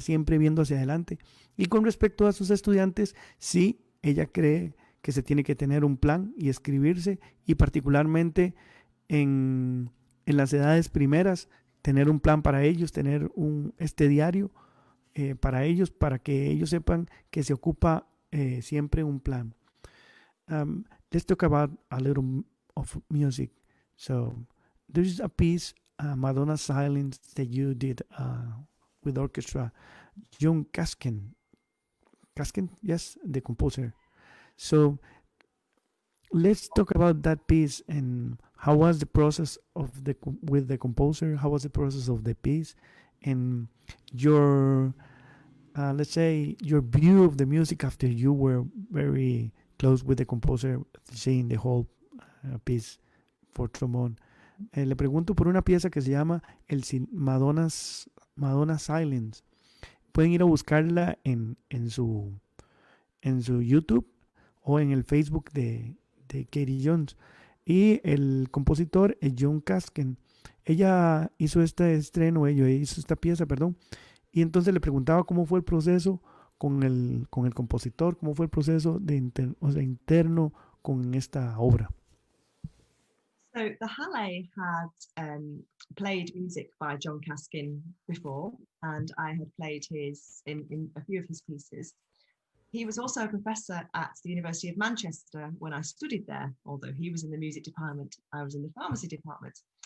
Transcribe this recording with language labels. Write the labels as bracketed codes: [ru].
[es] Siempre viendo hacia adelante. Y con respecto a sus estudiantes, sí, ella cree que se tiene que tener un plan y escribirse, y particularmente en las edades primeras, tener un plan para ellos, tener este diario para ellos, para que ellos sepan que se ocupa siempre un plan. [en] Let's talk about a little of music. So there's a piece, Madonna Silence, that you did with orchestra. John Kaskin, yes, the composer. So let's talk about that piece and how was the process with the composer. How was the process of the piece, and your let's say your view of the music after you were very close with the composer, seeing the whole piece for trombone. [es] Le pregunto por una pieza que se llama Madonna Silence. Pueden ir a buscarla en su YouTube o en el Facebook de KATY Jones. Y el compositor es John Kaskin. Ella hizo hizo esta pieza, perdón. Y entonces le preguntaba cómo fue el proceso con el compositor, cómo fue el proceso interno con esta obra. [en] So the Halle had played music by John Kaskin before, and I had played in a few of his pieces. He was also a professor at the University of Manchester when I studied there, although he was in the music department, I was in the pharmacy department.